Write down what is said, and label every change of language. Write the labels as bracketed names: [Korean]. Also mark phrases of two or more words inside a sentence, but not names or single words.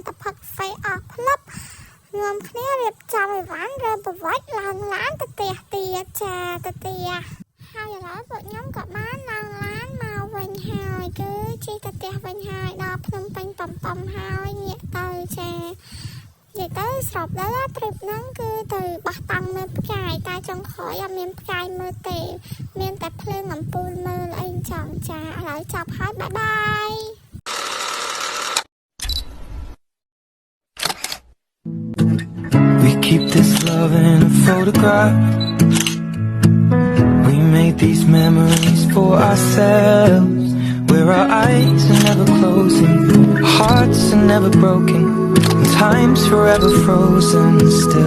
[Khmer] តែផឹកកាហ្វេអស់ផ្លឹបនាំគ្នារៀបចំអីវ៉ាន់រើប្រវត្តិឡើងឡានទៅផ្ទះទៀតចាទៅផ្ទះហើយឥឡូវពួកខ្ញុំក៏បានឡើងឡានមកវិញហើយគឺជិះទៅផ្ទះវិញហើយដល់ភ្នំពេញតំហើយងាកទៅចានិយាយទៅស្របដល់ trip ហ្នឹងគឺទៅបោះតង់មើលផ្កាយតែចុងក្រោយអត់មានផ្កាយមើលទេមានតែភ្លើងអំពូលមើលអីចឹងចាឥឡូវចប់ហើយបាយបាយ [English] We keep this love in a photograph. We make these memories for ourselves, where our eyes are never closing, hearts are never broken, and time's forever frozen still.